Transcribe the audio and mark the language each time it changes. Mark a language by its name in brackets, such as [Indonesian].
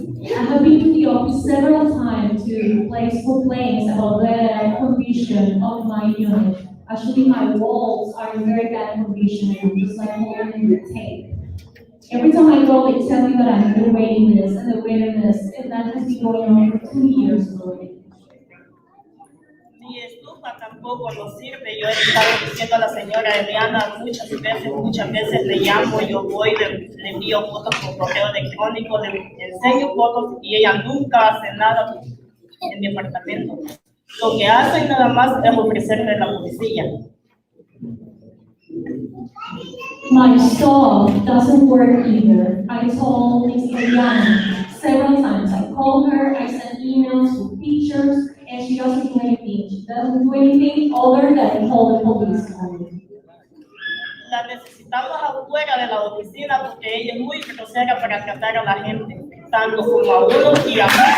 [English] I have been to the office several times to place complaints about the condition of my unit. Actually, my walls are in very bad condition, and I'm just like holding the tape. Every time I go, they tell me that I'm in the waiting list, and that has been going on for 2 years already. [Spanish] Mi estufa tampoco nos sirve. Yo he estado diciendo a la señora Eliana muchas veces le llamo, yo voy, le envío fotos por correo electrónico, le enseño fotos y ella nunca hace nada en mi apartamento. Lo que hace nada más es ofrecerme la policía. [English] My stove doesn't work either. I told Ms. Eliana several times. I called her, I sent emails with pictures, and she doesn't do anything. She doesn't do anything other than call the police on me. [Spanish] La necesitamos afuera de la oficina porque ella es muy grosera para tratar a la gente, tanto como a uno y a mí.